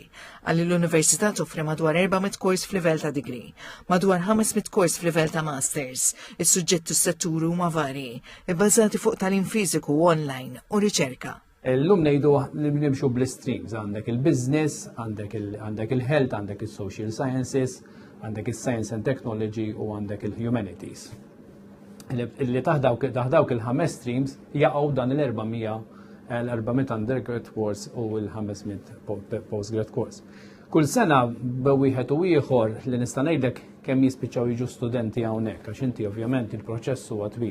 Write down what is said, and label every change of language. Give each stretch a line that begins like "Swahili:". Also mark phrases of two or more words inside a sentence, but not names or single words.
Maltese: Għalli l-Università toffri madwar 400 kors f'livell ta' degree, madwar 500 kors f'livell ta' masters. Is-suġġetti s-setturi huma varji, ibbażati fuq tagħlim fiżiku online u riċerka. L-lum nejdu li nimxu bl-streams, għandek il-business, għandek il-health, għandek il-
English: social sciences,
Maltese: għandek il-
English: science and technology
Maltese: u għandek il-humanities. Li taħdawk il-5 streams jaqgħu dan l-400
English: undergrad course
Maltese: u l-500
English: postgrad course.
Maltese: Kull sena b'wieħed u ieħor li nista' ngħidlek kemm jispiċċaw jiġu studenti hawnhekk, għax inti ovvjament il-proċess huwa twil.